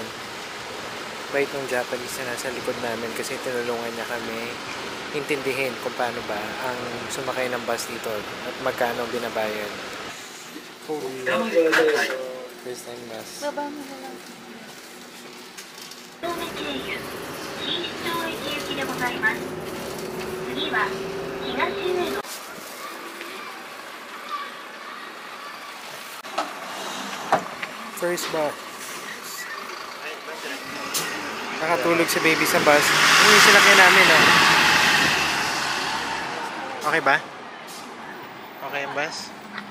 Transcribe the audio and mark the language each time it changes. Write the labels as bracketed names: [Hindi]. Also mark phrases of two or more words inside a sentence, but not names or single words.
[Filipino] Bait ng Japanese na nasa likod namin kasi tinulungan niya kami intindihin kung paano ba ang sumakay ng bus dito at magkano ang binabayad. [English] First time bus. [Filipino] Baba mo na lang. [Japanese] 東名経由錦糸町駅行きでございます。次は東上野。 [English] First bus. [Filipino] Nakatulog si baby sa bus. Ano yung sinakyan namin, oh? Okay ba? Okay ang bus?